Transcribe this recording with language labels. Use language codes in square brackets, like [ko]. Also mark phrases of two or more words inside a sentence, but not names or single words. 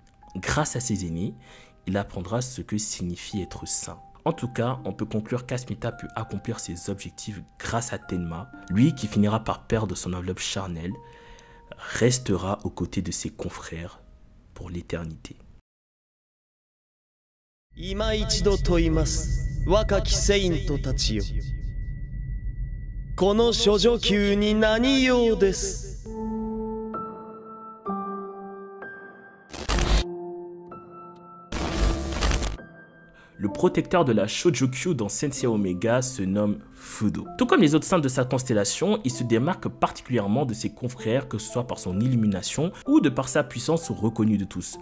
[fr] Grâce à ses aînés, il apprendra ce que signifie être saint. En tout cas, on peut conclure qu'Asmita put accomplir ses objectifs grâce à Tenma. Lui, qui finira par perdre son enveloppe charnelle, restera aux côtés de ses confrères pour l'éternité. [ja] 今一度問います。若きセイントたちよ。この処女級に何用です。 [fr] Le protecteur de la Shōjokyu dans Senseiya Omega se nomme Fudo. Tout comme les autres saints de sa constellation, il se démarque particulièrement de ses confrères, que ce soit par son illumination ou de par sa puissance reconnue de tous.